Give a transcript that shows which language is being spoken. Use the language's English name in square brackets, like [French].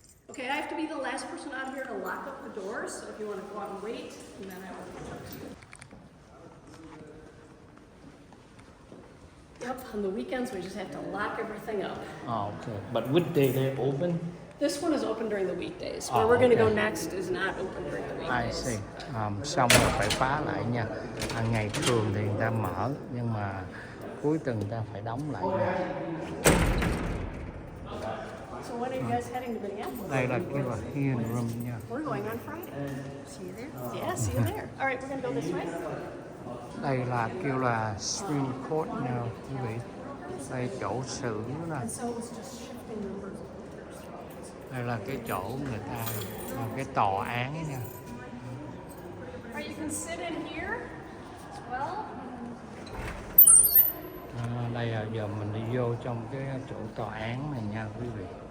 [English] Okay, I have to be the last person out here to lock up the doors, so if you want to go out and wait, and then I will catch up to you. Yep, on the weekends we just have to lock everything up. Oh, okay. But which day they open? This one is open during the weekdays. Where we're going to go next is not open during the I weekdays. see. [Vietnamese] Xong rồi phải khóa lại nha. Ngày thường thì người ta mở, nhưng mà cuối tuần người ta phải đóng lại nha. [English] So when are you guys heading to Minneapolis? [Vietnamese] Đây là cái là hearing room nha. [English] We're going on Friday. See you there? Yeah, see you there. All right, we're going to go this way. [Vietnamese] Đây là kêu là Supreme Court nha quý vị. Đây chỗ xử nè. [English] And so it was just shifting numbers of voters. [Vietnamese] Đây là cái chỗ người ta làm cái tòa án nha. [English] All right, you can sit in here as well. [Vietnamese] Đây là giờ mình đi vô trong cái chỗ tòa án này nha quý vị.